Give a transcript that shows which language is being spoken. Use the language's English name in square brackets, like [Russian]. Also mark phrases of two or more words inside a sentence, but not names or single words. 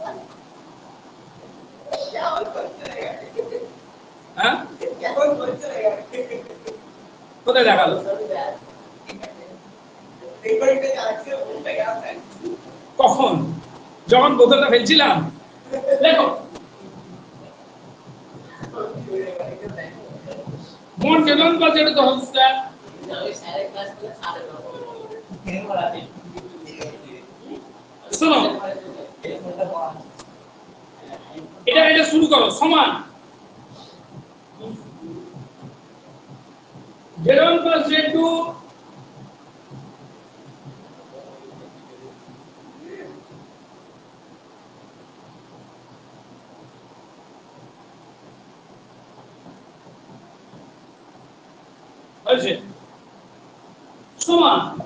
[Bangla] হ্যাঁ কোথায় দেখালো, কখন, যখন বোতলটা ফেলছিলাম। দেখো মোট [English] z1 plus z2 the whole square [Bangla] শোনো, এটা শুরু করো, সমান [English] z1 plus z2 [Bangla] হয়েছে সমান